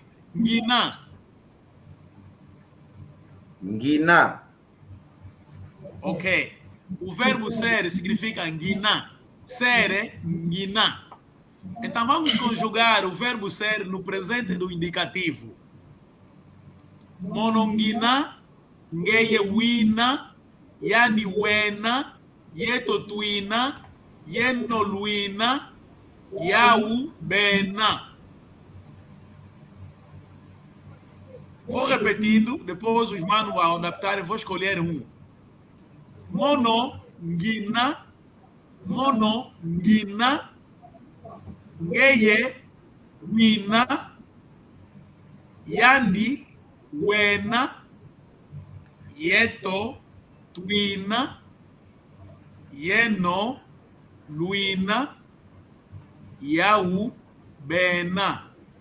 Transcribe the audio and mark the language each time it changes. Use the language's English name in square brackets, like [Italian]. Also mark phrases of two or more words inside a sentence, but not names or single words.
[Kongo] Guinar. Ngina. [Portuguese] Ok. O verbo ser significa guinar. Ser é guinar. Então vamos conjugar o verbo ser no presente do indicativo. [Kongo] Monongina, ngeye wina, yani wena, yeto tuina, yeno luina, yau bena. [Portuguese] Vou repetindo, depois os manos vão adaptar, vou escolher um. [Kongo] Monongina, ngeye wina, yandi wena, yeto tuina, yeno luina, yau bena.